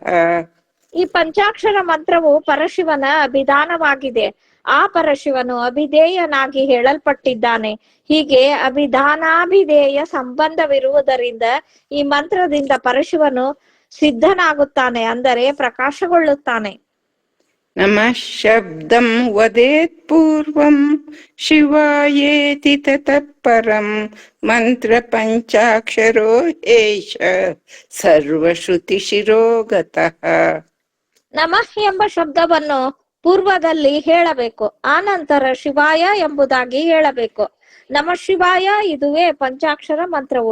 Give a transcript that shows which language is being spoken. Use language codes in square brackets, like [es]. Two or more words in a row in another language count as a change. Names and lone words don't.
[kn] ಈ ಪಂಚಾಕ್ಷರ ಮಂತ್ರವು ಪರಶಿವನ ಅಭಿಧಾನವಾಗಿದೆ. ಆ ಪರಶಿವನು ಅಭಿಧೇಯನಾಗಿ ಹೇಳಲ್ಪಟ್ಟಿದ್ದಾನೆ. ಹೀಗೆ ಅಭಿಧಾನಾಭಿಧೇಯ ಸಂಬಂಧವಿರುವುದರಿಂದ ಈ ಮಂತ್ರದಿಂದ ಪರಶಿವನು ಸಿದ್ಧನಾಗುತ್ತಾನೆ ಅಂದರೆ ಪ್ರಕಾಶಗೊಳ್ಳುತ್ತಾನೆ. [sa] ನಮಃ ಶಬ್ದಂ ವದೇತ್ ಪೂರ್ವಂ ಶಿವಾಯೇತಿ ತತಃ ಪರಂ ಮಂತ್ರ ಪಂಚಾಕ್ಷರೋ ಏಷ ಸರ್ವಶ್ರುತಿ ಶಿರೋಗತಃ. [kn] ನಮಃ ಎಂಬ ಶಬ್ದವನ್ನು ಪೂರ್ವದಲ್ಲಿ ಹೇಳಬೇಕು, ಆನಂತರ ಶಿವಾಯ ಎಂಬುದಾಗಿ ಹೇಳಬೇಕು. [sa] ನಮಃ ಶಿವಾಯ [kn] ಇದುವೇ ಪಂಚಾಕ್ಷರ ಮಂತ್ರವು.